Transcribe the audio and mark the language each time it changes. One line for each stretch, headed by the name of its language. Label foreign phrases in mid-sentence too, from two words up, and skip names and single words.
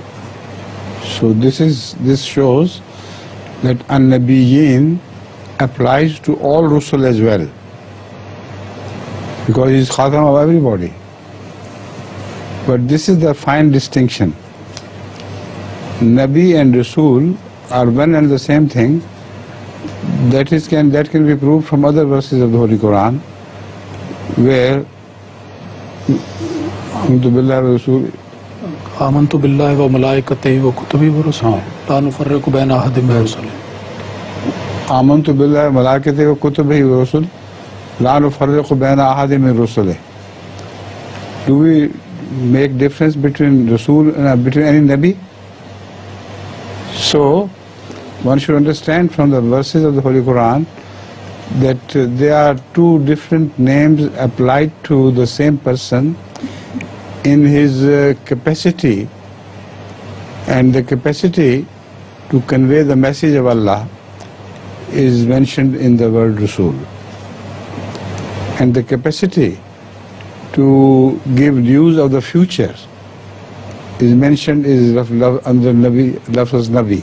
English: So this shows that Nabieen applies to all Rasul as well, because He is Khatam of everybody. But this is the fine distinction. Nabi and Rasul are one and the same thing. That can be proved from other verses of the Holy Quran, where
Arabic: آمنت باللہ و ملائکتہ و کتبہ و رسلہ لا نفرق بین احد من رسلہ. آمنت باللہ و ملائکتہ و کتبہ و رسلہ لا نفرق بین احد من رسلہ.
English: Do we make difference between Rasul and between any Nabi? So one should understand from the verses of the Holy Quran that there are two different names applied to the same person in his capacity, and the capacity to convey the message of Allah is mentioned in the word Rasul, and the capacity to give news of the future is mentioned under Nabi, lafz Nabi.